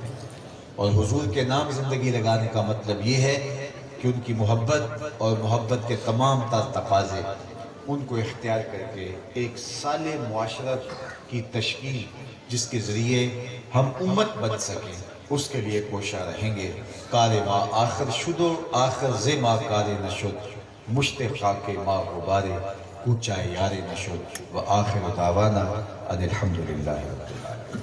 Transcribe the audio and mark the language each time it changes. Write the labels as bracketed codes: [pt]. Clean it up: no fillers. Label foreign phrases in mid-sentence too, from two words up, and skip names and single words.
[ur] اور حضور کے نام زندگی لگانے کا مطلب یہ ہے کہ ان کی محبت اور محبت کے تمام تر تقاضے ان کو اختیار کر کے ایک صالح معاشرت کی تشکیل جس کے ذریعے ہم امت بن سکیں، اس کے لیے کوشاں رہیں گے. [fa] کار ما آخر شد و آخر ز ما کار نشد، مشت خاک ما غبارے کوچہ یار نشد، [ar] و آخر دعوانا ان الحمدللہ رب العالمین.